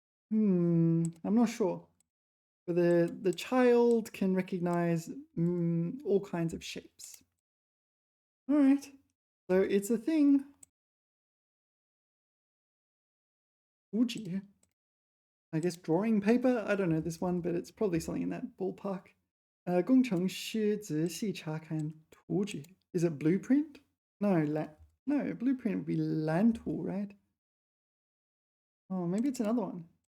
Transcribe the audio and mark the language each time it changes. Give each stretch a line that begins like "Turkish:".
English: I'm not sure. But the child can recognize all kinds of shapes. All right. So it's a thing. 图纸 I guess drawing paper. I don't know this one, but it's probably something in that ballpark.
Chinese: 工程师仔细查看图纸
English: Is it blueprint? No, no, blueprint would be 蓝图, right? Oh, maybe it's another one.